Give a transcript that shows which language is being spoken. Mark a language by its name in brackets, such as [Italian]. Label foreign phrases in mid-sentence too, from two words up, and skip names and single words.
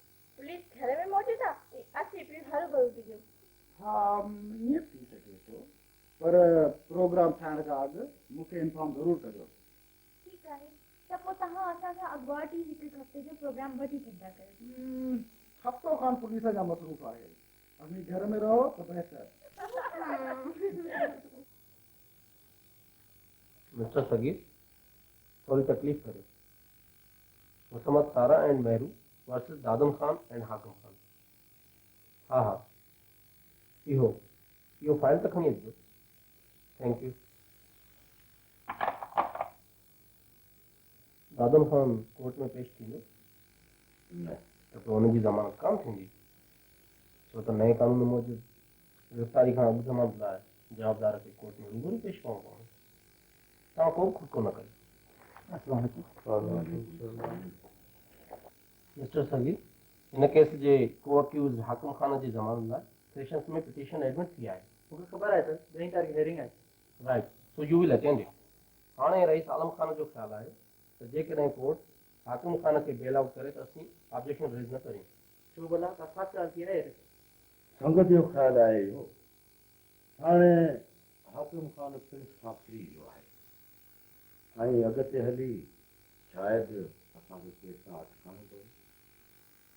[Sindhi] पुलिस घर में मौजूदु आहे, असीं बि हर भरू थी ॾियूं। हाँ ईअं थी सघे थो, पर प्रोग्राम ठाहिण खां अॻु मूंखे इंफॉर्म ज़रूरु कजो। ठीकु आहे, त पोइ तव्हां असां सां अॻुवाट ई हिकु हफ़्ते जो प्रोग्राम वठी सघंदा कयो। हफ़्तो खान पुलिस जा मसरूफ़ आहे, [Urdu] ابھی گھر میں رہو تو بہتر. مسٹر صغیر، تھوڑی تکلیف کرو. [English] Musammad Sara and Mehru versus Dadam Khan and Hakim Khan. [Sindhi] हाँ हाँ, इहो फाइल तक खणी अचिजो। [English] Thank you. [Sindhi] दादम खान कोर्ट में पेश थींदो न त पोइ हुनजी ज़मानत कान थींदी, छो त नए कानून मूजिबि गिरफ़्तारी खां अॻु ज़मानत लाइ जवाबदार खे कोर्ट में रूबरू पेश करणो पवंदो। तव्हां को बि खुटको न कयो। मिस्टर सगीर, हिन केस जे को अक्यूज़ हाकिम खान जी ज़मानत लाइ सेशंस में [English] petition admit [Sindhi] थी आहे। मूंखे ख़बर आहे सर, 2 तारीख़ हेयरिंग आहे। [English] Right, so you will attend it. [Sindhi] हाणे रईस आलम खान जो ख़्यालु आहे त जेकॾहिं कोर्ट हाकिम खान खे [English] bail out [Sindhi] करे त असीं [English] objection raise [Sindhi] न करियूं। छो भला का ख़ासि ॻाल्हि थी आहे? संगत जो ख़्यालु आहे इहो, हाणे हाकिम खान प्रिंस खां फ्री वियो आहे ऐं अॻिते हली शायदि असांखे केस सां अटकाइणो पए।